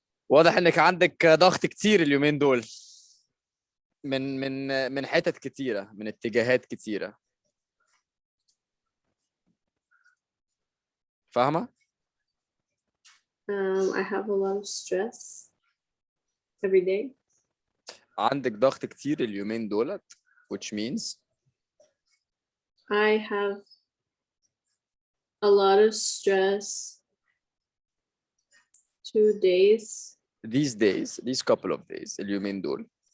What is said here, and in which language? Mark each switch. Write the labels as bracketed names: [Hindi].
[Arabic] واضح انك عندك ضغط كتير اليومين دول من حتت كتيرة من اتجاهات كتيرة فاهمة؟ [English] I have a lot of stress every day [Arabic] عندك ضغط كتير اليومين دولت [English] which means I have a lot of stress 2 days these couple of days [Arabic] اليومين دول